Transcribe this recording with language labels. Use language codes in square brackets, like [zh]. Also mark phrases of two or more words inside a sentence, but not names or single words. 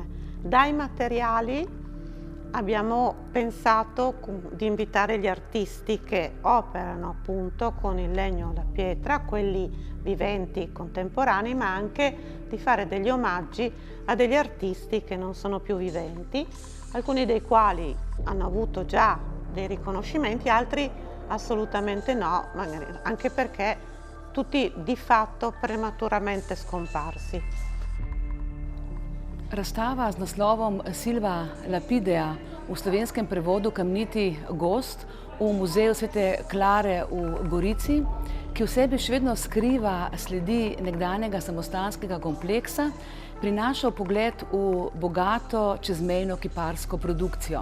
[it] Dai materiali abbiamo pensato di invitare gli artisti che operano appunto con il legno e la pietra, quelli viventi contemporanei, ma anche di fare degli omaggi a degli artisti che non sono più viventi, alcuni dei quali hanno avuto già dei riconoscimenti, altri assolutamente no, magari anche perché tutti di fatto prematuramente scomparsi. [sl] Razstava z naslovom Silva Lapidea, v slovenskem prevodu Kamniti gozd, v Muzeju Svete Klare v Gorici, ki v sebi še vedno skriva sledi nekdanjega samostanskega kompleksa, prinaša vpogled v bogato čezmejno kiparsko produkcijo.